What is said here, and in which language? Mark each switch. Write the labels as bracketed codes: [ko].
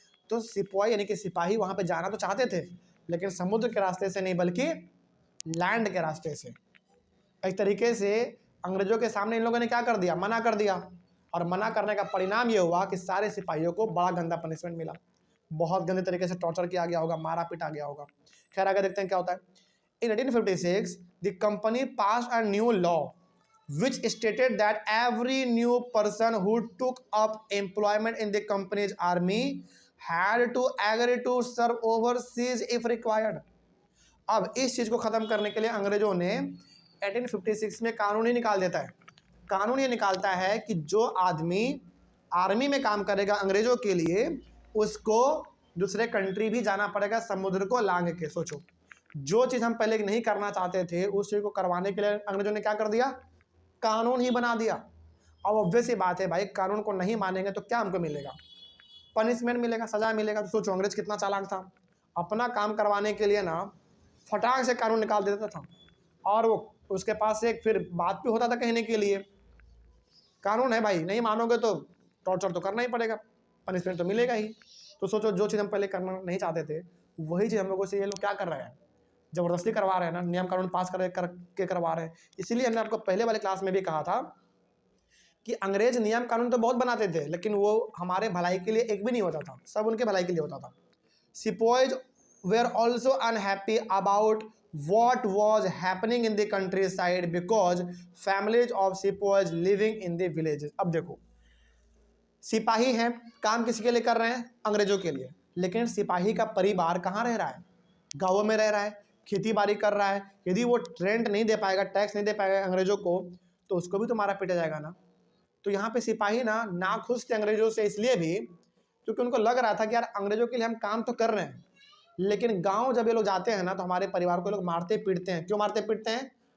[hi] तो सिपाही यानी कि सिपाही वहां पे जाना तो चाहते थे, लेकिन समुद्र के रास्ते से नहीं बल्कि लैंड के रास्ते से। एक तरीके से अंग्रेजों के सामने इन लोगों ने क्या कर दिया? मना कर दिया। और मना करने का परिणाम ये हुआ कि सारे सिपाहियों को बड़ा गंदा पनिशमेंट मिला, बहुत गंदे तरीके से टॉर्चर किया गया होगा, मारा पीटा गया होगा। खैर आगे देखते हैं क्या होता है। [en] In 1856, the company passed a new law which stated that every new person who took up employment in the company's army had to agree to serve overseas if required। [hi] अब इस चीज़ को ख़त्म करने के लिए अंग्रेजों ने 1856 में कानून ही निकाल देता है। कानून ये निकालता है कि जो आदमी आर्मी में काम करेगा अंग्रेजों के लिए, उसको दूसरे कंट्री भी जाना पड़ेगा समुद्र को लांघ के। सोचो, जो चीज़ हम पहले नहीं करना चाहते थे उस चीज़ को करवाने के लिए अंग्रेजों ने क्या कर दिया? कानून ही बना दिया। अब ऑब्वियस ही बात है भाई, कानून को नहीं मानेंगे तो क्या हमको मिलेगा? पनिशमेंट मिलेगा, सजा मिलेगा। तो सोचो अंग्रेज कितना चालाक था, अपना काम करवाने के लिए ना फटाक से कानून निकाल देता था, और वो उसके पास एक फिर बात भी होता था कहने के लिए। कानून है भाई, नहीं मानोगे तो टॉर्चर तो करना ही पड़ेगा, पनिशमेंट तो मिलेगा ही। तो सोचो, जो चीज़ हम पहले करना नहीं चाहते थे वही चीज़ हम लोगों से ये लोग क्या कर रहे हैं? ज़बरदस्ती करवा रहे हैं ना, नियम कानून पास करके करवा रहे हैं। इसीलिए हमने आपको पहले वाले क्लास में भी कहा था कि अंग्रेज नियम कानून तो बहुत बनाते थे, लेकिन वो हमारे भलाई के लिए एक भी नहीं होता था, सब उनके भलाई के लिए होता था। [en] Sipahis were also unhappy about what was happening in the countryside because families of sepoys living in the villages। [hi] अब देखो, सिपाही हैं, काम किसी के लिए कर रहे हैं? अंग्रेजों के लिए। लेकिन सिपाही का परिवार कहाँ रह रहा है? गाँवों में रह रहा है, खेती बाड़ी कर रहा है। यदि वो रेंट नहीं दे पाएगा, टैक्स नहीं दे पाएगा अंग्रेजों को, तो उसको भी तो मारा पीटा जाएगा ना। तो यहाँ पे सिपाही ना खुश थे अंग्रेजों से, इसलिए भी क्योंकि उनको लग रहा था कि यार अंग्रेजों के लिए हम काम तो कर रहे हैं, लेकिन गांव जब ये लोग जाते हैं ना तो हमारे परिवार को लोग मारते पीटते हैं। क्यों मारते पीटते हैं?